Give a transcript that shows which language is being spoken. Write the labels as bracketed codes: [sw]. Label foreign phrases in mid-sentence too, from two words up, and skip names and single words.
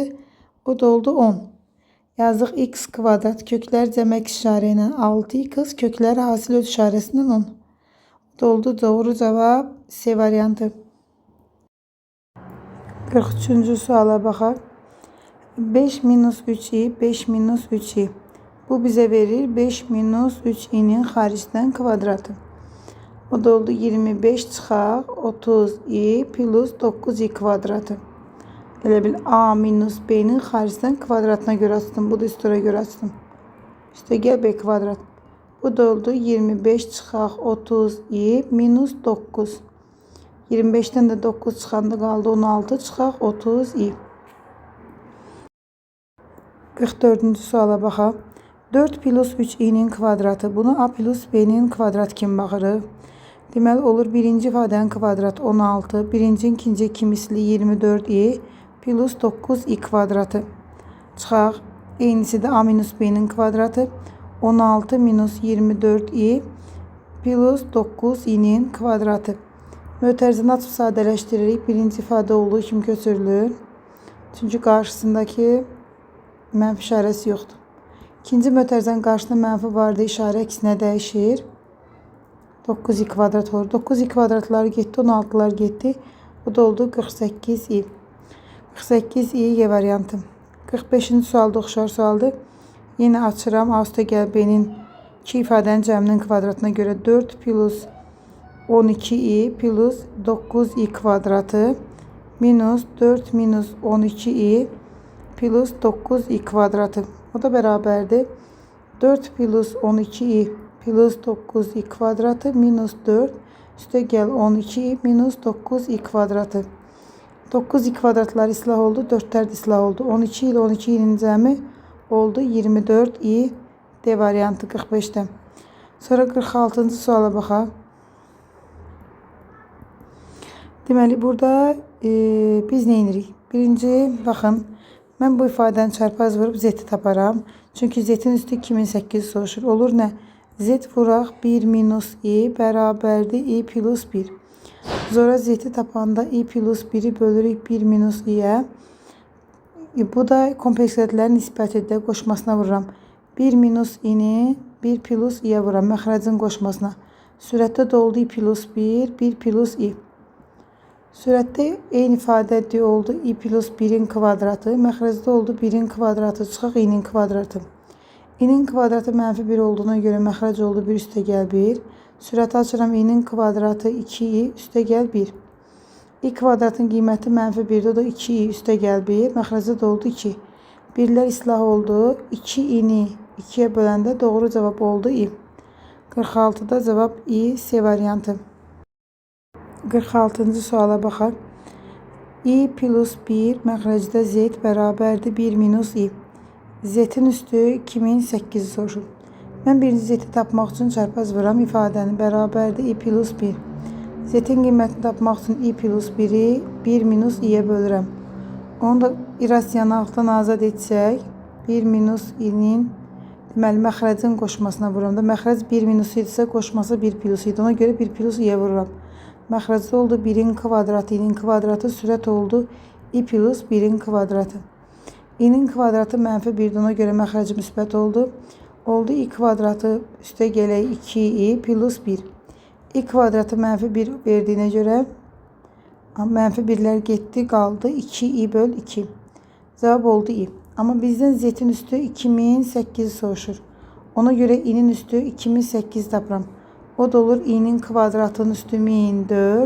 [az] O da oldu 10. Yazdıq x kvadrat. Köklər cəmək işarə ilə 6x. Kökləri hasil öz işarəsindən 10. O da oldu doğru cavab C variantı. 43-cü suala baxaq. 5 minus 3i, 5 minus 3i. Bu bizə verir 5 minus 3i'nin xaricdən kvadratı. O da oldu 25 çıxaq 30i plus 9i kvadratı. Elə bil a minus b'nin xaricdən kvadratına görə açdım. Bu da üstəyə görə açdım. Üstə gəl b kvadrat. Bu da oldu 25 çıxaq 30i minus 9. 25'ten də 9 çıxanda qaldı 16 çıxaq 30i. 44-cü suala baxaq. 4 plus 3i'nin kvadratı. Bunu a plus b'nin kvadratı kimi baxırıq. Deməli olur birinci ifadənin kvadratı 16. Birinci ikinci iki misli 24i plus 9i kvadratı. Çıxaq. Eynisi də a minus b'nin kvadratı. 16 minus 24i plus 9 i'nin kvadratı. Mötərizəni açıb sadələşdiririk. Birinci ifadə olduğu kimi köçürülür. Çünki qarşısındakı mənfi işarəsi yoxdur. İkinci mötərizənin qarşısında mənfi vardı. İşarə əksinə dəyişir. 9i kvadrat olur. 9i kvadratları getdi. 16'lar getdi. Bu da oldu 48i. 48i Y variantı. 45-ci sualda oxşar sualdır. Yine açıram. A üstə gəl B'nin iki ifadənin cəminin kvadratına görə 4 plus 12i plus 9i kvadratı minus 4 minus 12i plus 9i kvadratı. O da bərabərdir. 4 plus 12i plus 9i kvadratı minus 4 üstə gəl 12i minus 9i kvadratı. 9i kvadratlar islah oldu. 4'lər islah oldu. 12 ile 12'nin cəmi oldu 24i. D variantı 45'te. Sonra 46-cı suala baxaq. Deməli burada biz nə edirik? Birinci baxın. Mən bu ifadəni çarpaz vurub z-i taparam. Çünki z-in üstü 2008 soruşur. Olur nə? Z vuraq 1 minus i bərabərdir i plus 1. Sonra z-i tapanda i plus 1'i bölürük 1 minus i'yə. Bu da kompleks ədədlərin nisbətidir. Qoşmasına vururam. 1 minus i'ni 1 plus i'yə vururam. Məxrəcin qoşmasına. Sürətdə doldu i plus 1, 1 plus i. Sürətdə eyni ifadə oldu i plus 1'in kvadratı. Məxrəcdə oldu 1'in kvadratı. Çıxaq i'nin kvadratı. i'nin kvadratı mənfi 1 olduğuna görə məxrəc oldu 1 üstə gəl 1. Sürəti açıram i'nin kvadratı 2i üstə gəl 1. i kvadratın qiyməti mənfi 1'dir. O da 2i üstə gəl 1. Məxrəcdə oldu 2. Birlər islah oldu. 2i'ni 2'ye böləndə doğru cavab oldu i. 46'da cavab i. C variantı. 46-cı suala baxaq. i plus 1 məxrəcdə z bərabərdir 1 minus i. Z-in üstü 2008 soruşur. Mən birinci z-i tapmaq üçün çarpaz vuram. İfadəni bərabərdir i plus 1. Z-in qiymətini tapmaq üçün i plus 1'i 1 minus i'yə bölürəm. Onu da irrasionallıqdan azad etsək 1 minus i'nin deməli məxrəcin qoşmasına vururam da. Məxrəc 1 minus idisə qoşması 1 plus idi. Ona görə 1 plus i'yə vururam. Məxrəcdə oldu 1'in kvadratı, i'nin kvadratı, sürət oldu i plus 1'in kvadratı. i'nin kvadratı mənfi 1'dir. Ona görə məxrəci müsbət oldu. Oldu i kvadratı üstə gələk 2i plus 1. i kvadratı mənfi 1 verdiyinə görə mənfi 1'lər getdi, qaldı 2i böl 2. Cavab oldu i. Amma bizdən z-in üstü 2008 soruşur. Ona görə i'nin üstü 2008 tapıram. O da olur i'nin kvadratının üstü 1004.